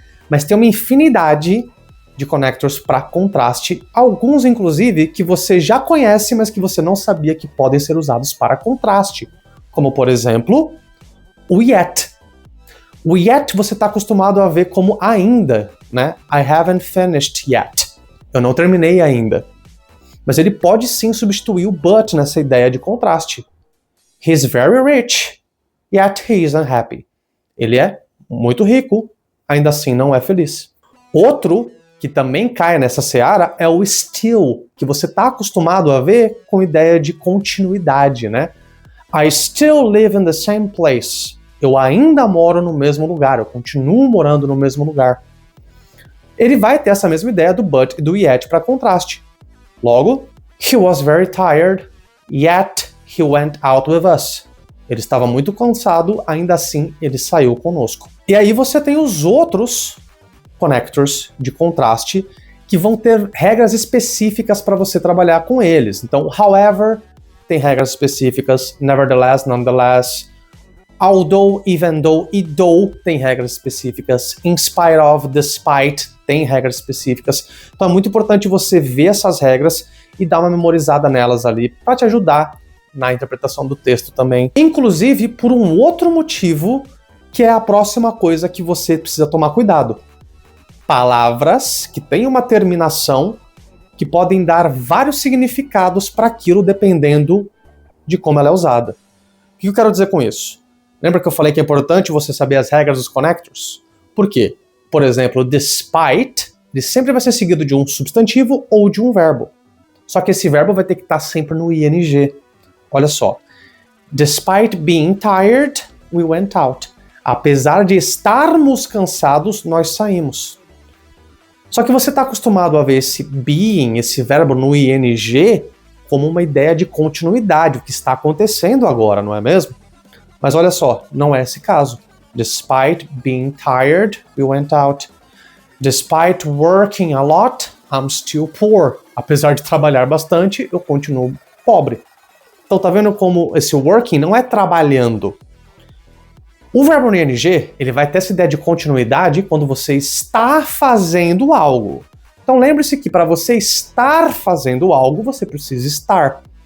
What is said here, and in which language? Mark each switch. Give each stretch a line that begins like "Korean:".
Portuguese: Mas tem uma infinidade de connectors para contraste, alguns inclusive que você já conhece, mas que você não sabia que podem ser usados para contraste. Como, por exemplo, o yet. O yet você está acostumado a ver como ainda, né?
English: I haven't finished yet.
Portuguese: Eu não terminei ainda. Mas ele pode sim substituir o but nessa ideia de contraste.
English: He's very rich, yet he is unhappy.
Portuguese: Ele é muito rico, ainda assim não é feliz. Outro que também cai nessa seara é o still, que você está acostumado a ver com ideia de continuidade, né?
English: I still live in the same place.
Portuguese: Eu ainda moro no mesmo lugar, eu continuo morando no mesmo lugar. Ele vai ter essa mesma ideia do but e do yet para contraste.
English: Logo, he was very tired, yet he went out with us.
Portuguese: Ele estava muito cansado, ainda assim ele saiu conosco. E aí você tem os outros connectors de contraste que vão ter regras específicas para você trabalhar com eles. Então, however, tem regras específicas, nevertheless, nonetheless, although, even though e though tem regras específicas, in spite of, despite tem regras específicas. Então é muito importante você ver essas regras e dar uma memorizada nelas ali para te ajudar na interpretação do texto também. Inclusive por um outro motivo, que é a próxima coisa que você precisa tomar cuidado. Palavras que têm uma terminação que podem dar vários significados para aquilo dependendo de como ela é usada. O que eu quero dizer com isso? Lembra que eu falei que é importante você saber as regras dos connectors? Por quê? Por exemplo, despite, ele sempre vai ser seguido de um substantivo ou de um verbo. Só que esse verbo vai ter que estar sempre no ing. Olha só.
English: Despite being tired, we went out.
Portuguese: Apesar de estarmos cansados, nós saímos. Só que você está acostumado a ver esse being, esse verbo no ing, como uma ideia de continuidade, o que está acontecendo agora, não é mesmo? Mas olha só, não é esse caso.
English: Despite being tired, we went out. Despite working a lot, I'm still poor.
Portuguese: Apesar de trabalhar bastante, eu continuo pobre. Então tá vendo como esse working não é trabalhando. O verbo no ing, ele vai ter essa ideia de continuidade quando você está fazendo algo. Então lembre-se que para você estar fazendo algo, você precisa estar.